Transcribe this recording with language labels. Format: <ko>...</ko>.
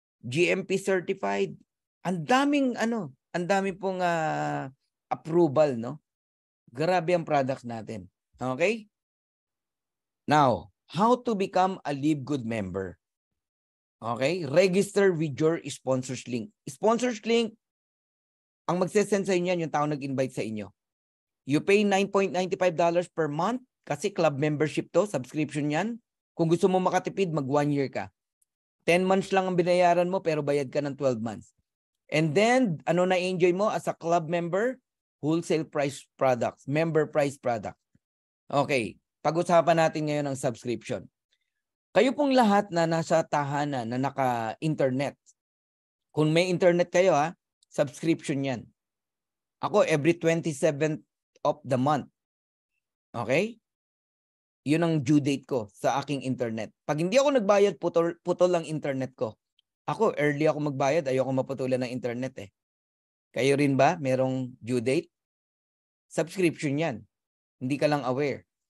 <tl>GMP certified. Ang daming pong approval, no? Grabe ang products natin. Okay?</tl> <en>Now, how to become a Live Good member? Okay? Register with your sponsors link.</en> <tl>Sponsors link, ang magsesend sa inyo yan, yung tao nag-invite sa inyo.</tl> <en>You pay $9.95 per month kasi club membership to, subscription yan.</en> <tl>Kung gusto mo makatipid, mag 1 year ka. 10 months lang ang binayaran mo pero bayad ka ng 12 months.</tl> <en>And then,</en> <tl>na-enjoy mo</tl> <en>as a club member? Wholesale price products, member price product.</en> <tl>Okay, pag-usapan natin ngayon ang subscription. Kayo pong lahat na nasa tahanan na naka-internet. Kung may internet kayo subscription yan. Ako every 27th of the month.</tl> <en>Okay?</en> <tl>Yun ang due date ko sa aking internet. Pag hindi ako nagbayad, putol ang internet ko. Ako, early ako magbayad, ayoko maputulan ng internet eh. Kayo rin ba? Merong due date? Subscription yan. Hindi ka lang aware.</tl>